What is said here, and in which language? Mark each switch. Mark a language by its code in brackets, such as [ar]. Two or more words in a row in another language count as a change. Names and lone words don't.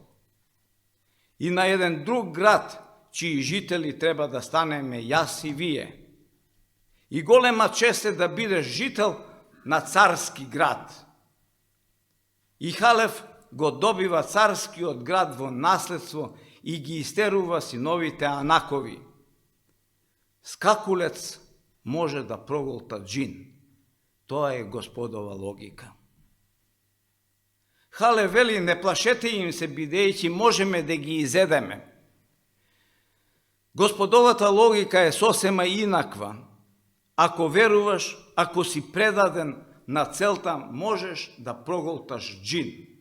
[mk] И на еден друг град, чии жители треба да станеме јас и вие. И голема чест е да бидеш жител на царски град. И Халев го добива царскиот град во наследство и ги истерува синовите Анакови. Skakulec može da proголта džin. Тоа е Господова логика. Хале вели, не плашете им се, бидејќи можеме да ги изедеме. Господовата логика е сосема инаква. Ако веруваш, ако си предаден на целта, можеш да проголташ джин.